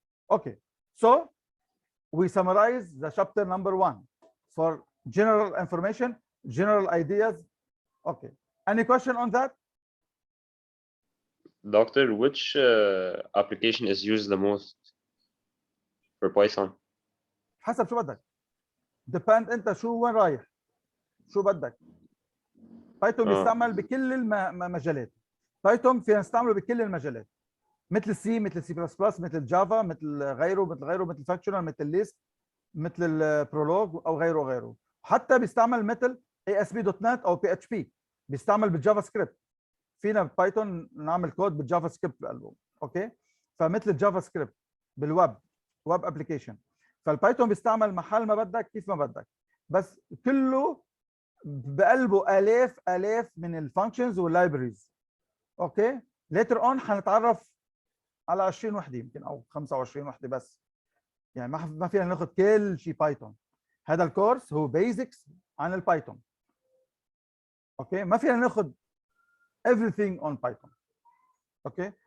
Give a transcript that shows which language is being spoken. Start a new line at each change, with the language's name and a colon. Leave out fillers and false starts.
English: Okay. So we summarize the chapter number 1 for general information, general ideas. Okay. Any question on that? Doctor, which application is used the most for Python?
Arabic: حسب شو بدك. depend انت شو وين رايح. شو بدك. بايثون بيستعمل بكل المجالات. بايثون فينا نستعمله بكل المجالات. مثل السي، مثل السي بلس بلس، مثل الجافا، مثل غيره، مثل فاكشنال، مثل ليست، مثل البرولوج او غيره. حتى بيستعمل مثل ASP.NET او PHP. بيستعمل بالجافا سكريبت. فينا بايثون نعمل كود بالجافا سكريبت بقلبه. اوكي. فمثل الجافا سكريبت بالويب، ويب ابلكيشن. فالبايثون بيستعمل محل ما بدك كيف ما بدك، بس كله بقلبه الاف من الفانكشنز واللايبريز. اوكي. ليتر اون حنتعرف على 20 وحده يمكن او 25 وحده بس، يعني ما فينا ناخذ كل شيء بايثون. هذا الكورس هو بيزكس عن البايثون. اوكي. ما فينا ناخذ
English: everything on Python. Okay.